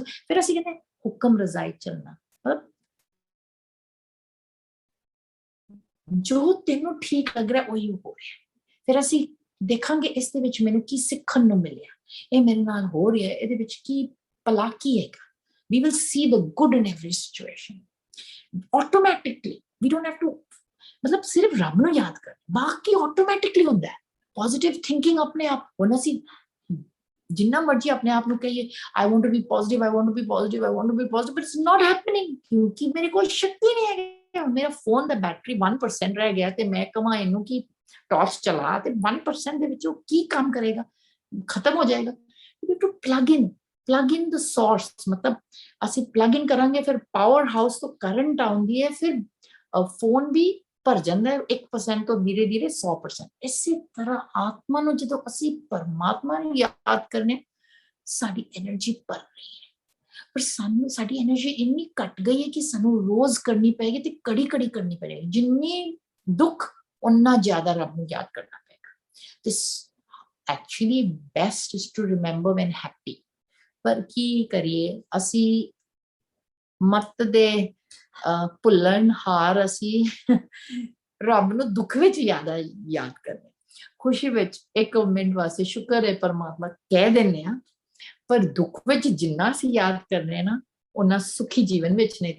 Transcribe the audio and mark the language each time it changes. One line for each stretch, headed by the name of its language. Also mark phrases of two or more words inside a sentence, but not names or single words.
Punjabi: ਫਿਰ ਅਸੀਂ ਕਹਿੰਦੇ ਹੁਕਮ ਰਜ਼ਾਈ ਚੱਲਣਾ, ਮਤਲਬ ਜੋ ਤੈਨੂੰ ਠੀਕ ਲੱਗ ਰਿਹਾ ਉਹੀ ਹੋ ਰਿਹਾ। ਫਿਰ ਅਸੀਂ ਦੇਖਾਂਗੇ ਇਸ ਦੇ ਵਿੱਚ ਮੈਨੂੰ ਕੀ ਸਿੱਖਣ ਨੂੰ ਮਿਲਿਆ, ਇਹ ਮੇਰੇ ਨਾਲ ਹੋ ਰਿਹਾ, ਇਹਦੇ ਵਿੱਚ ਕੀ ਭਲਾ ਕੀ ਹੈਗਾ।
English: We will see the good in every situation. Automatically, we don't have to,
Punjabi: ਮਤਲਬ ਸਿਰਫ ਰੱਬ ਨੂੰ ਯਾਦ ਕਰ, ਬਾਕੀ ਆਟੋਮੈਟਿਕਲੀ ਹੁੰਦਾ ਹੈ।
English: positive thinking
Punjabi: ਆਪਣੇ ਆਪ, ਹੁਣ ਅਸੀਂ ਜਿੰਨਾ ਮਰਜ਼ੀ ਆਪਣੇ ਆਪ ਨੂੰ ਕਹੀਏ,
English: I want to be positive, I want to be positive, I want to be positive, but it's not happening,
Punjabi: ਕਿਉਂਕਿ ਮੇਰੇ ਕੋਲ ਸ਼ਕਤੀ ਨਹੀਂ ਹੈਗੀ। ਮੇਰਾ ਫੋਨ ਦਾ ਬੈਟਰੀ 1% ਰਹਿ ਗਿਆ, ਤੇ ਮੈਂ ਕਹਾਂ ਇਹਨੂੰ ਕਿ ਟਾਰਚ ਚਲਾ, ਤੇ 1% ਦੇ ਵਿੱਚ ਉਹ ਕੀ ਕੰਮ ਕਰੇਗਾ, ਖਤਮ ਹੋ ਜਾਏਗਾ।
English: to plug in the source,
Punjabi: ਮਤਲਬ ਅਸੀਂ
English: plug in
Punjabi: ਕਰਾਂਗੇ, ਫਿਰ
English: power house
Punjabi: ਤੋਂ ਕਰੰਟ ਆਉਂਦੀ ਹੈ, ਫਿਰ ਫੋਨ ਵੀ ਭਰ ਜਾਂਦਾ ਹੈ 1% ਤੋਂ ਧੀਰੇ ਧੀਰੇ 100%। ਇਸੇ ਤਰ੍ਹਾਂ ਆਤਮਾ ਨੂੰ ਜਦੋਂ ਅਸੀਂ ਪਰਮਾਤਮਾ ਨੂੰ ਯਾਦ ਕਰਨੇ, ਸਾਡੀ એનર્ਜੀ ਭਰ ਰਹੀ ਹੈ। ਪਰ ਸਾਨੂੰ ਸਾਡੀ એનર્ਜੀ ਇੰਨੀ ਘਟ ਗਈ ਹੈ ਕਿ ਸਾਨੂੰ ਰੋਜ਼ ਕਰਨੀ ਪਏਗੀ, ਤੇ ਕੜੀ ਕਰਨੀ ਪਏਗੀ। ਜਿੰਨੀ ਦੁੱਖ, ਉਨਾ ਜ਼ਿਆਦਾ ਰੱਬ ਨੂੰ ਯਾਦ ਕਰਨਾ ਪਏਗਾ।
English: This actually best is to remember when happy,
Punjabi: ਪਰ ਕੀ ਕਰੀਏ, ਅਸੀਂ ਮਤ ਦੇ ਭੁੱਲਣ ਹਾਰ, ਅਸੀਂ ਰੱਬ ਨੂੰ ਦੁੱਖ ਵਿੱਚ ਯਾਦ ਕਰਨੇ, ਖੁਸ਼ੀ ਵਿੱਚ 1 ਮਿੰਟ ਵਾਸਤੇ ਸ਼ੁਕਰ ਹੈ ਪਰਮਾਤਮਾ ਕਹਿ ਦਿੰਦੇ ਆ, ਪਰ ਦੁੱਖ ਵਿੱਚ ਜਿੰਨਾ ਅਸੀਂ ਯਾਦ ਕਰ ਰਹੇ ਨਾ, ਉਹਨਾਂ ਸੁਖੀ ਜੀਵਨ ਵਿੱਚ ਨੇ।